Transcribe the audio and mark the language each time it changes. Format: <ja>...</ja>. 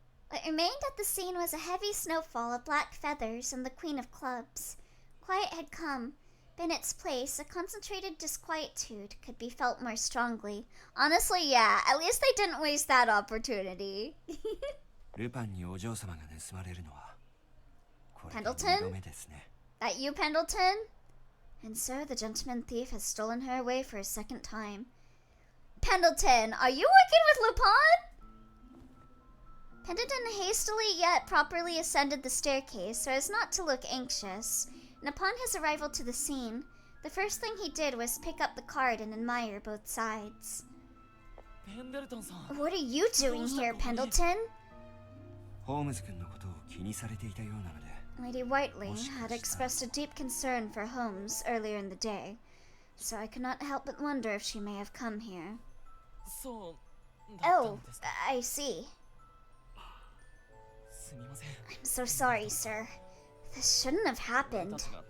<en>What remained at the scene was a heavy snowfall of black feathers and the Queen of Clubs. Quiet had come, but in its place, a concentrated disquietude could be felt more strongly. Honestly, yeah, at least they didn't waste that opportunity.</en> <ja>ルパンにお嬢様が盗まれるのはこれで</ja> <en>Pendleton?</en> <ja>2度目ですね。</ja> <en>That you, Pendleton? And so the gentleman thief has stolen her away for a second time. Pendleton, are you working with Lupin? Pendleton hastily yet properly ascended the staircase so as not to look anxious, and upon his arrival to the scene, the first thing he did was pick up the card and admire both sides. What are you doing here, Pendleton?</en> <ja>ホームズ君のことを気にされていたようなので。</ja> <en>Lady Whiteley had expressed a deep concern for Holmes earlier in the day, so I could not help but wonder if she may have come here. Oh, I see. I'm so sorry, sir. This shouldn't have happened.</en>